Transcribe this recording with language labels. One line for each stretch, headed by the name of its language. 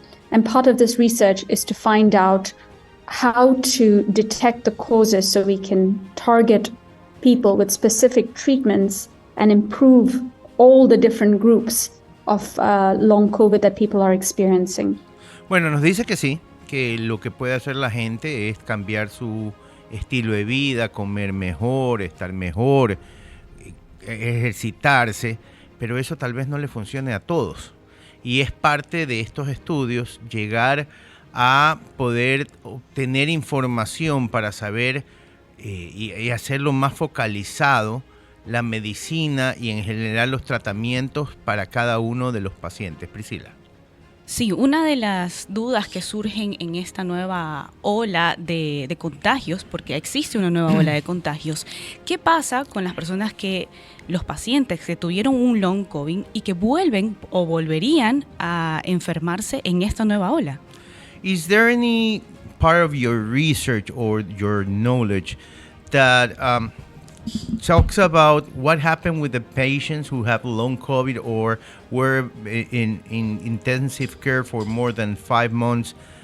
English: And part of this research is to find out how to detect the causes so we can target people with specific treatments and improve all the different groups of long COVID that people are experiencing.
Spanish: Bueno, nos dice que sí, que lo que puede hacer la gente es cambiar su estilo de vida, comer mejor, estar mejor, ejercitarse, pero eso tal vez no le funcione a todos. Y es parte de estos estudios llegar a poder obtener información para saber y hacerlo más focalizado la medicina y en general los tratamientos para cada uno de los pacientes. Priscila. Sí, una de las dudas que surgen en esta nueva ola de contagios, porque existe una nueva ola de contagios, ¿qué pasa con las personas los pacientes que tuvieron un long COVID y que vuelven o volverían a enfermarse en esta nueva ola?
English: Is there any part of your research or your knowledge that talks about what happened with the patients who have long COVID or were in intensive care for more than 5 months?